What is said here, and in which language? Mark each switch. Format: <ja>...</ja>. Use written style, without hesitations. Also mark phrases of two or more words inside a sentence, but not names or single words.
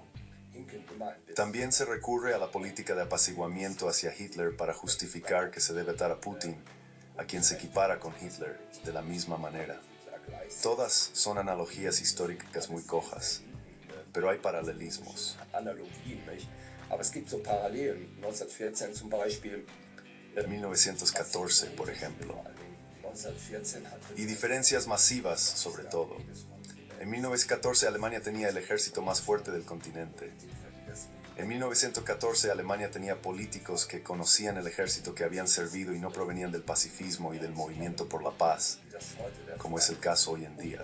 <es>También se recurre a la política de apaciguamiento hacia Hitler para justificar que se debe atar a Putin, a quien se equipara con Hitler, de la misma manera. Todas son analogías históricas muy cojas, pero hay paralelismos.</es> <de>Analogien, nicht? Aber es gibt so Parallelen. 1914 zum Beispiel.</de> <es>1914, por ejemplo.</es> <de>1914 hatte</de> <es>Y diferencias masivas, sobre todo. En 1914 Alemania tenía el ejército más fuerte del continente. En 1914 Alemania tenía políticos que conocían el ejército, que habían servido y no provenían del pacifismo y del movimiento por la paz, como es el caso hoy en día.</es>